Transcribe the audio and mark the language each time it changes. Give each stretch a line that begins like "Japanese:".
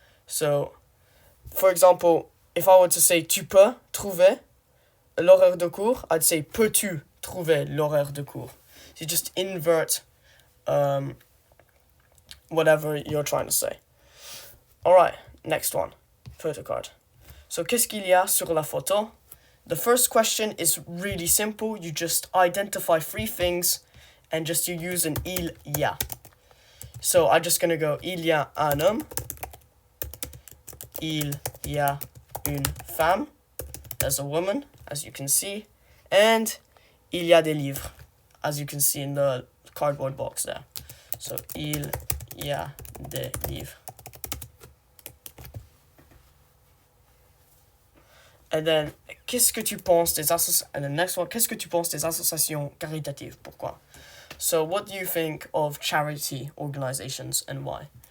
English: So, for example, if I were to say
French: tu peux trouver l'horaire de cours,
English: I'd say
French: peux-tu trouver l'horaire de cours?
English: So you just invert whatever you're trying to say. Alright, next one. Photocard. So,
French: qu'est-ce qu'il y a sur la photo?
English: The first question is really simple. You just identify 3 things and just you use an il y a. So, I'm just going to go,
French: il y a un homme. Il y a une femme.
English: There's a woman, as you can see. And
French: il y a des livres,
English: as you can see in the cardboard box there.
French: So, il y a des livres.
English: And then,
French: qu'est-ce que tu penses des
English: and the next one,
French: qu'est-ce que tu penses des associations caritatives? Pourquoi?
English: So, what do you think of charity organizations and why?